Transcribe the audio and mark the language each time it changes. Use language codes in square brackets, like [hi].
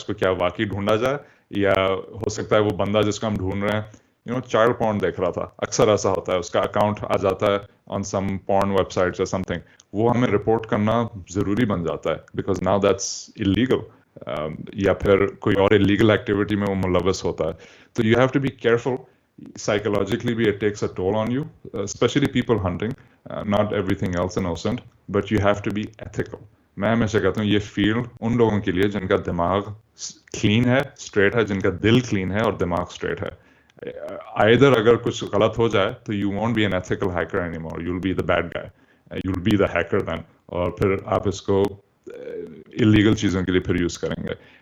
[ur] اس کو کیا واقعی ڈھونڈا جائے, یا ہو سکتا ہے وہ بندہ جس کو ہم ڈھونڈ رہے ہیں چائلڈ پورن دیکھ رہا تھا. اکثر ایسا ہوتا ہے, اس کا اکاؤنٹ آ جاتا ہے آن سم پورن ویب سائٹس یا سم تھنگ, وہ ہمیں رپورٹ کرنا ضروری بن جاتا ہے [en] because now that's illegal, [ur] یا پھر کوئی اور ایلیگل ایکٹیویٹی میں وہ ملوث ہوتا ہے. [en] تو you have to be careful. Psychologically بھی it takes a toll on you, especially people hunting, not everything else innocent, but you have to be ethical. [ur] میں ہمیشہ کہتا ہوں یہ فیلڈ ان لوگوں کے لیے جن کا دماغ کلین ہے, اسٹریٹ ہے, جن کا دل کلین ہے اور دماغ اسٹریٹ ہے. [en] either [ur] اگر کچھ غلط ہو جائے تو [en] you won't be an ethical hacker anymore, you'll be the bad guy, you'll be the hacker then, [ur] اور پھر آپ اس کو اللیگل چیزوں کے لیے پھر یوز کریں گے.